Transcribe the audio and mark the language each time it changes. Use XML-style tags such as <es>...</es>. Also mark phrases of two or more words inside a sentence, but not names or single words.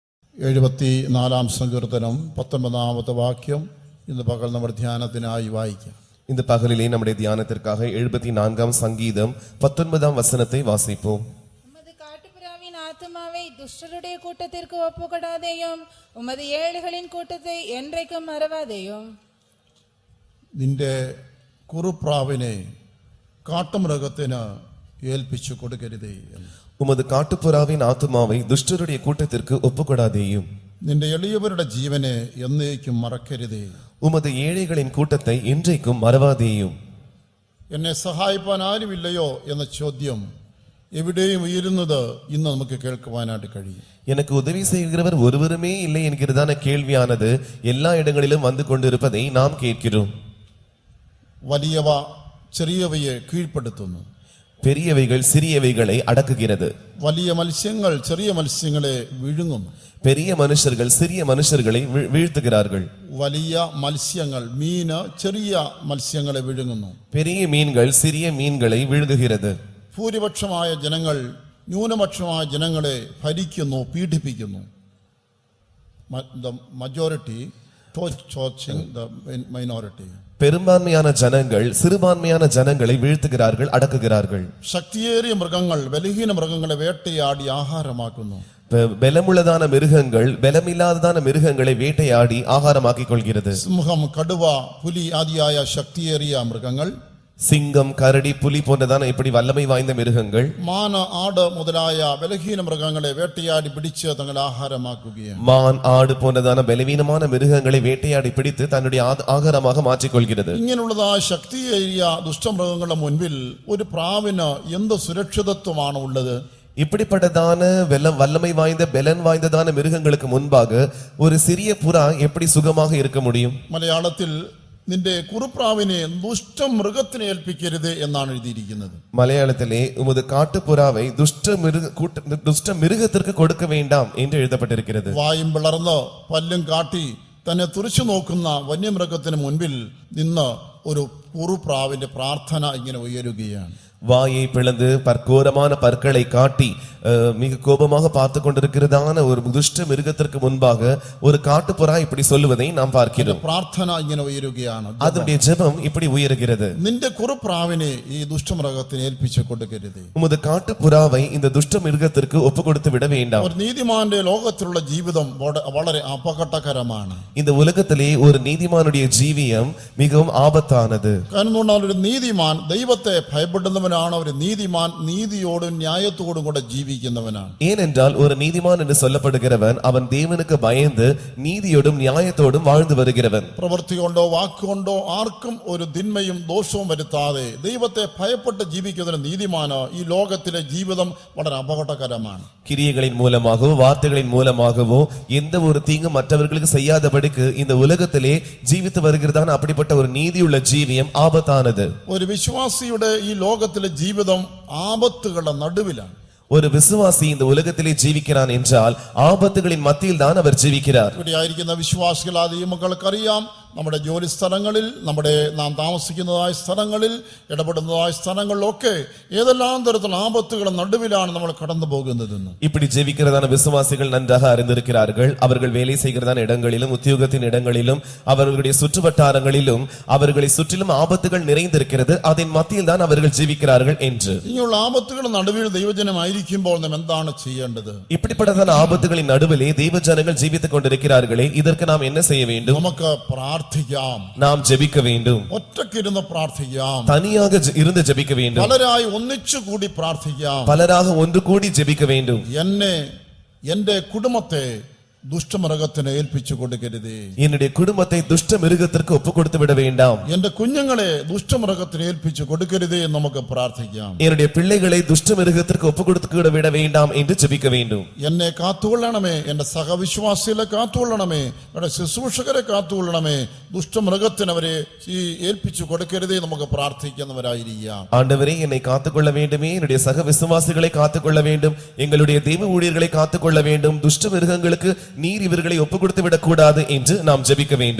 <ml>74 സങ്കീർത്തനം 19 വാക്യം ഇന്ന് പകൽ നമ്മുടെ ധ്യാനത്തിനായി വായിക്കാം.</ml> <ta>இந்த பகலிலே நம்முடைய தியானத்திற்காக 74 சங்கீதம் 19 வசனத்தை வாசிப்போம். உமது காட்டுப்புறாவின் ஆத்துமாவை துஷ்டருடைய கூட்டத்திற்கு ஒப்புக்கொடாதேயும், உமது ஏழைகளின் கூட்டத்தை என்றைக்கும் மறவாதேயும்.</ta> <ml>നിന്റെ കുറുപ്രാവിനെ കാട്ടുമൃഗത്തിന് ഏൽപ്പിച്ചു കൊടുക്കരുതേ.</ml> <ta>உமது காட்டுப்புறாவின் ஆத்துமாவை துஷ்டருடைய கூட்டத்திற்கு ஒப்புக்கொடாதேயும்.</ta> <ml>നിന്റെ എളിയവരുടെ ജീവനെ എന്നേക്കും മറക്കരുതേ.</ml> <ta>உமது ஏழைகளின் கூட்டத்தை என்றைக்கும் மறவாதேயும்.</ta> <ml>എന്നെ സഹായിപ്പാൻ ആരുമില്ലയോ എന്ന ചോദ്യം എവിടെയും ഉയരുന്നത് ഇന്ന് നമുക്ക് കേൾക്കുവാനായിട്ട് കഴിയും.</ml> <ta>எனக்கு உதவி செய்கிறவர் ஒருவருமே இல்லை என்கிறதான கேள்வியானது எல்லா இடங்களிலும் வந்து கொண்டிருப்பதை நாம் கேட்கிறோம்.</ta> <ml>വലിയവ ചെറിയവയെ കീഴ്പ്പെടുത്തുന്നു.</ml> <ta>பெரியவைகள் சிறியவைகளை அடக்குகிறது.</ta> <ml>വലിയ മത്സ്യങ്ങൾ ചെറിയ മത്സ്യങ്ങളെ വിഴുങ്ങുന്നു.</ml> <ta>பெரிய மனுஷர்கள் சிறிய மனுஷர்களை வீழ்த்துகிறார்கள்.</ta> <ml>വലിയ മത്സ്യങ്ങൾ മീന് ചെറിയ മത്സ്യങ്ങളെ വിഴുങ്ങുന്നു.</ml> <ta>பெரிய மீன்கள் சிறிய மீன்களை விழுங்குகிறது.</ta> <ml>ഭൂരിപക്ഷമായ ജനങ്ങൾ ന്യൂനപക്ഷമായ ജനങ്ങളെ ഭരിക്കുന്നു, പീഡിപ്പിക്കുന്നു.</ml> <en>The majority torching the minority.</en> <ta>பெரும்பான்மையான ஜனங்கள் சிறுபான்மையான ஜனங்களை வீழ்த்துகிறார்கள், அடக்குகிறார்கள்.</ta> <ml>ശക്തിയേറിയ മൃഗങ്ങൾ ബലഹീന മൃഗങ്ങളെ വേട്ടയാടി ആഹാരമാക്കുന്നു.</ml> <ta>பலமுள்ளதான மிருகங்கள் பலமில்லாததான மிருகங்களை வேட்டையாடி ஆகாரமாக்கிக் கொள்கிறது.</ta> <ml>സിംഹം, കടുവ, പുലി ആദിയായ ശക്തിയേറിയ മൃഗങ്ങൾ,</ml> <ta>சிங்கம், கரடி, புலி போன்றதான இப்படி வல்லமை வாய்ந்த மிருகங்கள்,</ta> <ml>മാൻ, ആട് മുതലായ ബലഹീന മൃഗങ്ങളെ വേട്ടയാടി പിടിച്ച് തങ്ങളുടെ ആഹാരമാക്കുകയാണ്.</ml> <ta>மான், ஆடு போன்றதான பலவீனமான மிருகங்களை வேட்டையாடி பிடித்து தன்னுடைய ஆகாரமாக மாற்றிக்கொள்கிறது.</ta> <ml>ഇങ്ങനെയുള്ളതായ ശക്തിയേറിയ ദുഷ്ടമൃഗങ്ങളുടെ മുൻപിൽ ഒരു പ്രാവിന് എന്ത് സുരക്ഷിതത്വമാണ് ഉള്ളത്?</ml> <ta>இப்படிப்பட்டதான வல்லமை வாய்ந்த பலன் வாய்ந்ததான மிருகங்களுக்கு முன்பாக ஒரு சிறிய புறா எப்படி சுகமாக இருக்க முடியும்?</ta> <ml>മലയാളത്തിൽ നിന്റെ കുറുപ്രാവിനെ ദുഷ്ടമൃഗത്തിന് ഏൽപ്പിക്കരുത് എന്നാണ് എഴുതിയിരിക്കുന്നത്.</ml> <ta>மலையாளத்திலே உமது காட்டுப்புறாவை துஷ்ட மிருகத்திற்கு கொடுக்க வேண்டாம் என்று எழுதப்பட்டிருக்கிறது.</ta> <ml>വായും പിളർന്ന് പല്ലും കാട്ടി തന്നെ തുറിച്ചു നോക്കുന്ന വന്യമൃഗത്തിന് മുൻപിൽ നിന്ന് ഒരു കുറുപ്രാവിന്റെ പ്രാർത്ഥന ഇങ്ങനെ ഉയരുകയാണ്.</ml> <ta>வாயை பிளந்து பற்கோரமான பற்களை காட்டி மிக கோபமாக பார்த்து கொண்டிருக்கிறதான ஒரு துஷ்ட மிருகத்திற்கு முன்பாக ஒரு காட்டுப்புறா இப்படி சொல்லுவதை நாம் பார்க்கிறோம்.</ta> <ml>പ്രാർത്ഥന ഇങ്ങനെ ഉയരുകയാണ്.</ml> <ta>அதனுடைய ஜெபம் இப்படி உயர்கிறது.</ta> <ml>നിന്റെ കുറുപ്രാവിനെ ഈ ദുഷ്ടമൃഗത്തിന് ഏൽപ്പിച്ചു കൊടുക്കരുത്.</ml> <ta>உமது காட்டுப்புறாவை இந்த துஷ்ட மிருகத்திற்கு ஒப்பு கொடுத்து விட வேண்டாம்.</ta> <ml>ഒരു നീതിമാന്റെ ലോകത്തിലുള്ള ജീവിതം വളരെ അപകടകരമാണ്.</ml> <ta>இந்த உலகத்திலே ஒரு நீதிமானுடைய ஜீவியம் மிகவும் ஆபத்தானது.</ta> <ml>കാരണം ഒരു നീതിമാൻ ദൈവത്തെ ഭയപ്പെടുന്നവനാണ്. ഒരു നീതിമാൻ നീതിയോടും ന്യായത്തോടും കൂടെ ജീവിക്കുന്നവനാണ്.</ml> <ta>ஏனென்றால் ஒரு நீதிமான் என்று சொல்லப்படுகிறவன் அவன் தேவனுக்கு பயந்து நீதியோடும் நியாயத்தோடும் வாழ்ந்து வருகிறவன்.</ta> <ml>പ്രവൃത്തി കൊണ്ടോ വാക്കുകൊണ്ടോ ആർക്കും ഒരു തിന്മയും ദോഷവും വരുത്താതെ ദൈവത്തെ ഭയപ്പെട്ട് ജീവിക്കുന്ന നീതിമാന് ഈ ലോകത്തിലെ ജീവിതം വളരെ അപകടകരമാണ്.</ml> <ta>கிரியைகளின் மூலமாகவோ வார்த்தைகளின் மூலமாகவோ எந்த ஒரு தீங்கும் மற்றவர்களுக்கு செய்யாதபடிக்கு இந்த உலகத்திலே ஜீவித்து வருகிறதான அப்படிப்பட்ட ஒரு நீதியுள்ள ஜீவியம் ஆபத்தானது.</ta> <ml>ഒരു വിശ്വാസിയുടെ ഈ ലോകത്തിലെ ജീവിതം ആപത്തുകളുടെ നടുവിലാണ്.</ml> <ta>ஒரு விசுவாசி இந்த உலகத்திலே ஜீவிக்கிறான் என்றால் ஆபத்துகளின் மத்தியில் தான் அவர் ஜீவிக்கிறார்.</ta> <ml>ഇവിടെയായിരിക്കുന്ന വിശ്വാസികളായ ഈ മക്കൾക്കറിയാം, നമ്മുടെ ജോലി സ്ഥലങ്ങളിൽ, നാം താമസിക്കുന്നതായ സ്ഥലങ്ങളിൽ, ഇടപെടുന്നതായ സ്ഥലങ്ങളിലൊക്കെ ഏതെല്ലാം തരത്തിലുള്ള ആപത്തുകളുടെ നടുവിലാണ് നമ്മൾ കടന്നു പോകുന്നതെന്ന്.</ml> <ta>இப்படி ஜெபிக்கிறதான விசுவாசிகள் நன்றாக அறிந்திருக்கிறார்கள். அவர்கள் வேலை செய்கிறதான இடங்களிலும் உத்தியோகத்தின் இடங்களிலும் அவர்களுடைய சுற்றுவட்டாரங்களிலும் அவர்களை சுற்றிலும் ஆபத்துகள் நிறைந்திருக்கிறது. அதன் மத்தியில் தான் அவர்கள் ஜீவிக்கிறார்கள் என்று.</ta> <ml>ഇങ്ങനെയുള്ള ആപത്തുകളുടെ നടുവിൽ ദൈവജനമായിരിക്കുമ്പോൾ നാം എന്താണ് ചെയ്യേണ്ടത്?</ml> <ta>இப்படிப்பட்டதான ஆபத்துகளின் நடுவிலே தேவஜனங்கள் ஜீவித்துக் கொண்டிருக்கிறார்களே, இதற்கு நாம் என்ன செய்ய வேண்டும்?</ta> <ml>നമുക്ക് പ്രാർത്ഥിക്കാം.</ml> <ta>நாம் ஜெபிக்க வேண்டும்.</ta> <ml>ഒറ്റയ്ക്കിരുന്ന് പ്രാർത്ഥിക്കാം.</ml> <ta>தனியாக இருந்து ஜெபிக்க வேண்டும்.</ta> <ml>പലരായി ഒന്നിച്ചു കൂടി പ്രാർത്ഥിക്കാം.</ml> <ta>பலராக ஒன்று கூடி ஜெபிக்க வேண்டும்.</ta> <ml>എന്റെ കുടുംബത്തെ ദുഷ്ടമൃഗത്തിന് ഏൽപ്പിച്ചു കൊടുക്കരുത്.</ml> <ta>என்னுடைய குடும்பத்தை துஷ்ட மிருகத்திற்கு ஒப்பு கொடுத்து விட வேண்டாம்.</ta> <ml>എന്റെ കുഞ്ഞുങ്ങളെ ദുഷ്ടമൃഗത്തിന് ഏൽപ്പിച്ചു കൊടുക്കരുത് എന്ന് നമുക്ക് പ്രാർത്ഥിക്കാം.</ml> <ta>என்னுடைய பிள்ளைகளை துஷ்ட மிருகத்திற்கு ஒப்பு கொடுத்து விட வேண்டாம் என்று ஜெபிக்க வேண்டும்.</ta> <ml>എന്നെ കാത്തുകൊള്ളണമേ, എന്റെ സഹവിശ്വാസികളെ കാത്തുകൊള്ളണമേ, എന്റെ ശുശ്രൂഷകരെ കാത്തുകൊള്ളണമേ, ദുഷ്ടമൃഗത്തിന് അവരെ ഏൽപ്പിച്ചു കൊടുക്കരുതേ നമുക്ക് പ്രാർത്ഥിക്കുന്നവരായിരിക്കാം.</ml> <ta>ஆண்டவரே, என்னை காத்துக்கொள்ள வேண்டுமே, என்னுடைய சக விசுவாசிகளை காத்துக்கொள்ள வேண்டும், எங்களுடைய தெய்வ ஊழியர்களை காத்துக்கொள்ள வேண்டும், துஷ்ட மிருகங்களுக்கு நீர் இவர்களை ஒப்பு கொடுத்து விடக் கூடாது என்று நாம் ஜெபிக்க வேண்டும்.</ta>